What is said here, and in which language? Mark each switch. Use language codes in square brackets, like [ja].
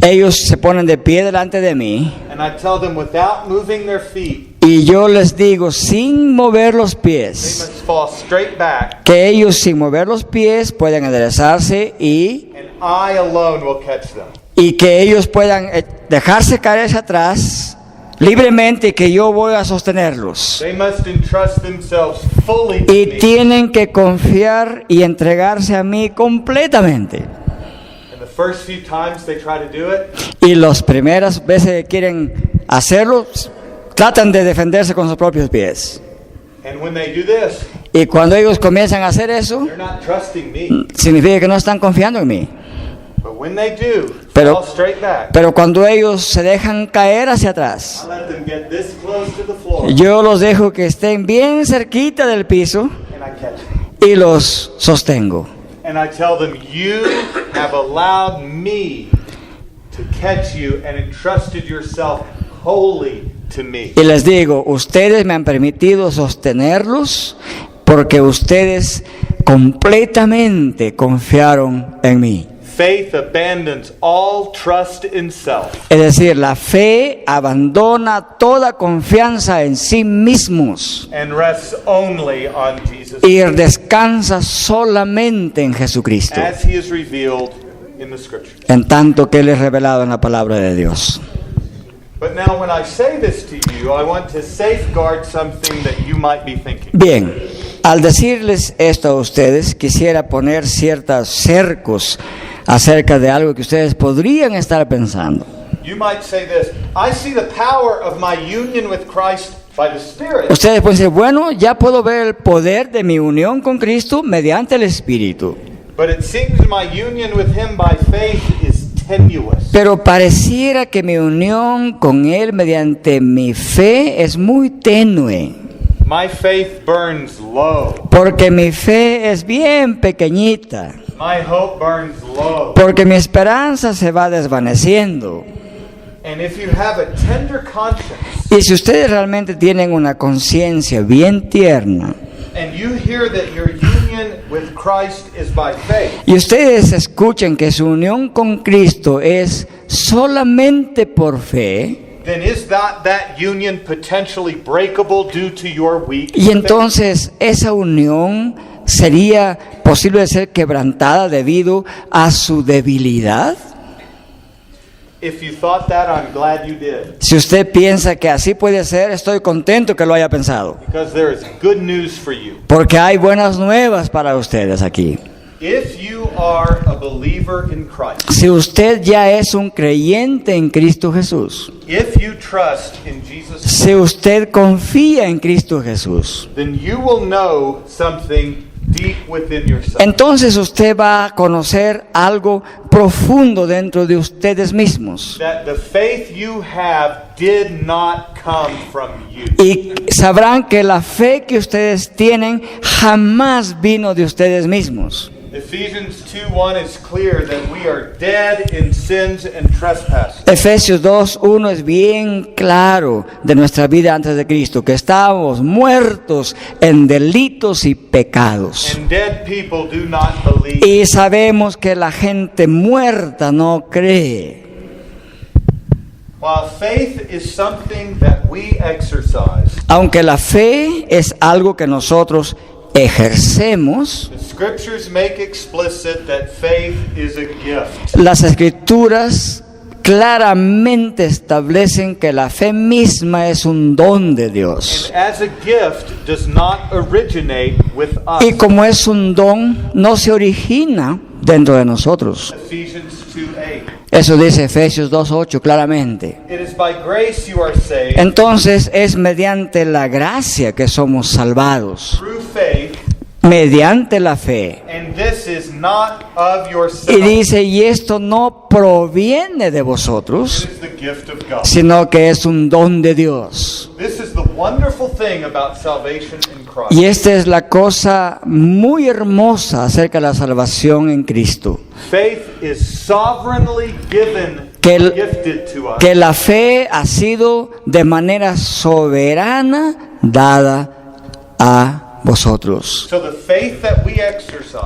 [es] Ellos se ponen de pie delante de mí [en] and I tell them without moving their feet, [es] y yo les digo sin mover los [en] they [es] pies, [en] must fall straight back, [es] que ellos sin mover los pies pueden enderezarse y [en] and I alone will catch them. [es] que ellos puedan dejarse caer hacia atrás libremente, que yo voy a sostenerlos. [en] They must entrust themselves fully to [es] Y [en] me. [es] tienen que confiar y entregarse a mí completamente. [en] And the first few times they try to do it, [es] Y las primeras veces que quieren hacerlo, tratan de defenderse con sus propios pies. [en] and when they do this, [es] Y cuando ellos comienzan a hacer eso, [en] they're not trusting me. [es] significa que no están confiando en mí. [en] But when they do, [es] Pero- [en] fall straight back, [es] Pero cuando ellos se dejan caer hacia atrás, [en] I let them get this close to the floor, [es] yo los dejo que estén bien cerquita del piso [en] and I catch them. [es] y los sostengo. [en] and I tell them, you have allowed me to catch you and entrusted yourself wholly to me. [es] Y les digo, ustedes me han permitido sostenerlos porque ustedes completamente confiaron en mí. [en] Faith abandons all trust in self [es] Es decir, la fe abandona toda confianza en sí mismos [en] and rests only on Jesus [es] y descansa solamente en Jesucristo, [en] as he is revealed in the scriptures. [es] en tanto que Él es revelado en la palabra de Dios. [en] But now when I say this to you, I want to safeguard something that you might be thinking. [es] Bien, al decirles esto a ustedes, quisiera poner ciertos cercos acerca de algo que ustedes podrían estar pensando. [en] You might say this, I see the power of my union with Christ by the Spirit, [es] Ustedes pueden decir, bueno, ya puedo ver el poder de mi unión con Cristo mediante el Espíritu. [en] but it seems my union with him by faith is tenuous. [es] Pero pareciera que mi unión con Él mediante mi fe es muy tenue, [en] My faith burns low. [es] porque mi fe es bien pequeñita, [en] My hope burns low. [es] porque mi esperanza se va desvaneciendo. [en] And if you have a tender conscience [es] Y si ustedes realmente tienen una conciencia bien tierna, [en] and you hear that your union with Christ is by faith, [es] y ustedes escuchan que su unión con Cristo es solamente por fe, [en] then is that union potentially breakable due to your weak [es] y [en] faith? [es] entonces esa unión sería posible de ser quebrantada debido a su debilidad. [en] If you thought that, I'm glad you did, [es] Si usted piensa que así puede ser, estoy contento que lo haya pensado, [en] because there is good news for you. [es] porque hay buenas nuevas para ustedes aquí. [en] If you are a believer in Christ, [es] Si usted ya es un creyente en Cristo Jesús, [en] if you trust in Jesus, [es] si usted confía en Cristo Jesús, [en] then you will know something deep within yourself. [es] entonces usted va a conocer algo profundo dentro de ustedes mismos. [en] That the faith you have did not come from you. [es] Y sabrán que la fe que ustedes tienen jamás vino de ustedes mismos. [en] Ephesians 2:1 is clear that we are dead in sins and trespasses. [es] Efesios 2:1 es bien claro de nuestra vida antes de Cristo, que estábamos muertos en delitos y pecados. [en] And dead people do not believe. [es] Y sabemos que la gente muerta no cree. [en] While faith is something that we exercise, [es] Aunque la fe es algo que nosotros ejercemos, [en] the scriptures make explicit that faith is a gift. [es] las Escrituras claramente establecen que la fe misma es un don de Dios. [en] And as a gift does not originate with us. [es] Y como es un don, no se origina dentro de nosotros. [en] Ephesians 2:8. [es] Eso dice Efesios 2:8 claramente. [en] It is by grace you are saved [es] Entonces es mediante la gracia que somos salvados, [en] through faith, [es] mediante la fe. [en] and this is not of [es] Y [en] yourself. [es] dice, y esto no proviene de vosotros, [en] It is the gift of God. [es] sino que es un don de Dios. [en] This is the wonderful thing about salvation in Christ. [es] Y esta es la cosa muy hermosa acerca de la salvación en Cristo. [en] Faith is sovereignly given, gifted to us. [es] Que la fe ha sido de manera soberana dada a vosotros. [en] So the faith that we exercise